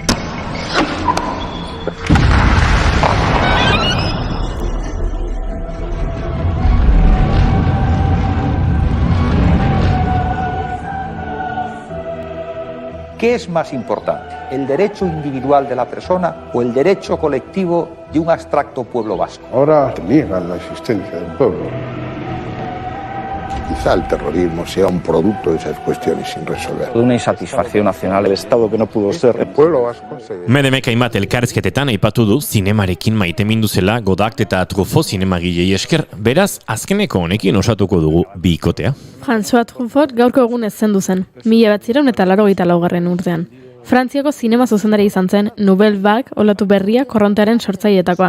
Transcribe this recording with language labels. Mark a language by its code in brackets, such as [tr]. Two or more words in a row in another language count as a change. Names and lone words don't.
[es] ¿Qué es más importante, el derecho individual de la persona o el derecho colectivo de un abstracto pueblo vasco? Ahora niegan la existencia del pueblo. Quizá el terrorismo sea un producto de esas cuestiones sin resolver. Una insatisfacción nacional, el Estado que no pudo ser. El pueblo vasco [eu] Medemek hainbat elkarrizketetan aipatu du zinemarekin maitemindu zela Godard eta Truffaut zinemagilei esker, beraz azkeneko honekin osatuko dugu bikotea. François Truffaut gaurko egunez zendu zen, 1984 urtean. Frantziako zinema zuzendari izan zen [fr] Nouvelle Vague [eu] olatu berria korrontearen sortzaileetakoa.